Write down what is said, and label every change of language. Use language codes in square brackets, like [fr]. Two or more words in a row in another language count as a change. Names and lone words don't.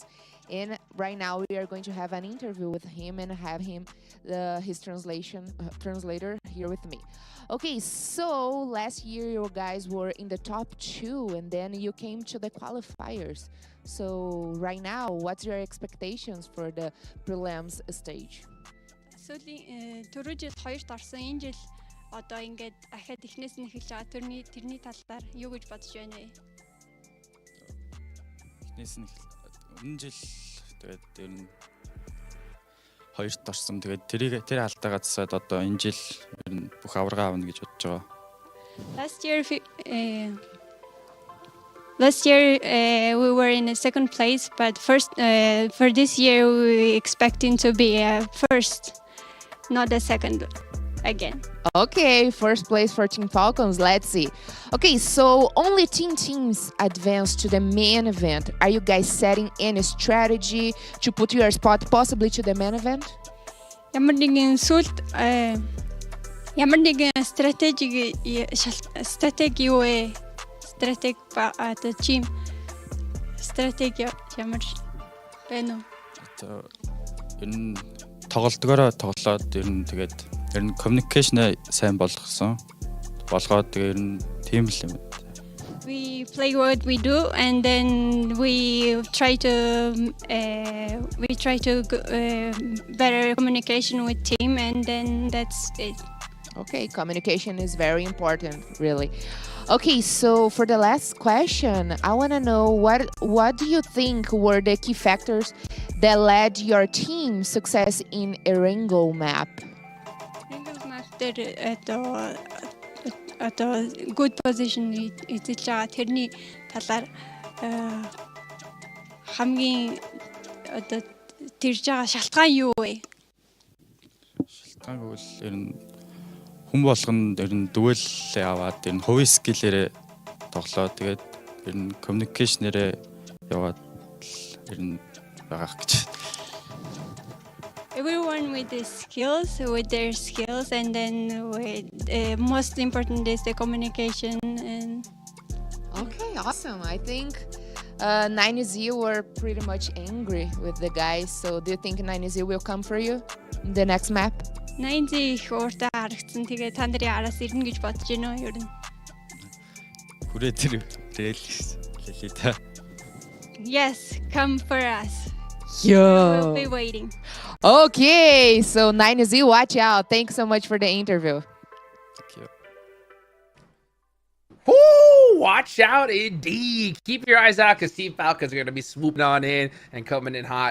[en] And right now we are going to have an interview with him and have him, his translator here with me. Okay, so last year you guys were in the top 2 and then you came to the qualifiers. So right now, what's your expectations for the prelims stage? [mn] Түрүү жил 2-т орсон. Энэ жил одоо ингээд ахаад эхнээс нь эхэлж байгаа. Тэрний талаар юу гэж бодож байна вэ? Эхнээс нь өмнө жил тэгээд тэр нь 2-т орсон. Тэгээд тэр алдаагаа засаад одоо энэ жил ер нь бүх аварга авна гэж бодож байгаа. [en] Last year we were in a second place, but for this year we expecting to be first. Not the second again. Okay, first place for Team Falcons. Let's see. Okay, so only 10 teams advanced to the main event. Are you guys setting any strategy to put your spot possibly to the main event? [mn] Ямар нэгэн стратеги юу вэ? Team стратеги ямар байна уу? Энэ тоглолтгоороо тоглоод ер нь communication сайн болгоод тэгээ ер нь team л юм. [en] We play what we do and then we try to better communication with team and then that's it. Okay, communication is very important, really. Okay, so for the last question, I want to know what do you think were the key factors that led your team success in Erangel map? Erangel map at a good position [mn] эзэлж байгаа. Тэрний талаар хамгийн одоо тэрж байгаа шалтгаан юу вэ? Шалтгаан гэвэл ер нь хүн болгонд ер нь дүгэлээ аваад ер нь хувийн скиллээрээ тоглоо. Тэгээд ер нь communication-ээрээ яваад ер нь байгаа гэж. [en] Everyone with their skills, and then most important is the communication. And okay, awesome. I think 9Z were pretty much angry with the guys. So do you think 9Z will come for you in the next map? [mn] 9Z их ууртай харагдсан. Тэгээ та нарын араас ирнэ гэж бодож байна уу ер нь? Хүрээ тэр хэлээ та. [en] Yes, come for us. Yo. We'll be waiting. Okay, so 9Z, watch out. Thanks so much for the interview. Thank you. Woo! Watch out indeed. Keep your eyes out because Team Falcons are going to be swooping on in and coming in hot.